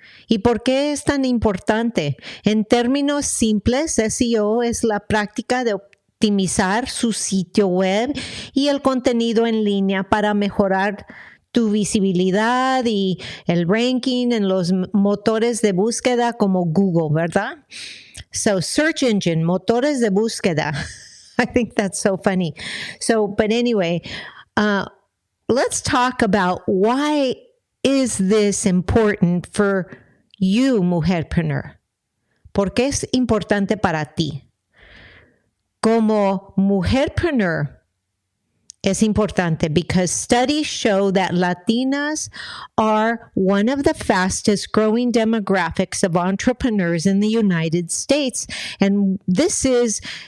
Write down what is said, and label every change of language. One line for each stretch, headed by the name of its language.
Spanish: ¿Y por qué es tan importante? En términos simples, SEO es la práctica de optimizar su sitio web y el contenido en línea para mejorar tu visibilidad y el ranking en los motores de búsqueda como Google, ¿verdad?
English: So, search engine, motores de búsqueda. I think that's so funny. So, but anyway, let's talk about why is this important for you, mujerpreneur?
Spanish: ¿Por qué es importante para ti? Como mujerpreneur, es importante
English: because studies show that Latinas are one of the fastest growing demographics of entrepreneurs in the United States. And this is...